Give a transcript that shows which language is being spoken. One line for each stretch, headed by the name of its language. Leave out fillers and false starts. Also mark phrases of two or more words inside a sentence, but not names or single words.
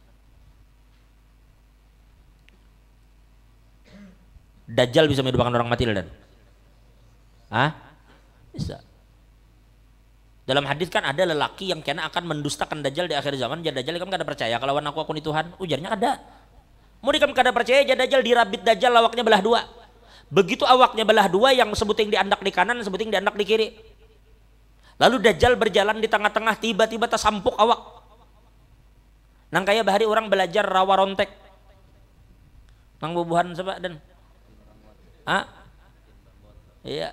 Indonesian: Dajjal bisa menghidupkan orang mati dan? Bisa. Dalam hadis kan ada lelaki yang kena akan mendustakan Dajjal di akhir zaman.
Banjar: Jadi Dajjal kamu kada percaya kalau aku ini Tuhan. Ujarnya ada. Mau kamu kada percaya jadi Dajjal dirabit Dajjal awaknya belah dua. Begitu awaknya belah dua, yang sebuting diandak di kanan, sebuting diandak di kiri.
Indonesian: Lalu Dajjal berjalan di tengah-tengah, tiba-tiba tersampuk awak.
Banjar: Nang kaya bahari orang belajar rawa rontek. Nang bubuhan sebab dan? Iya.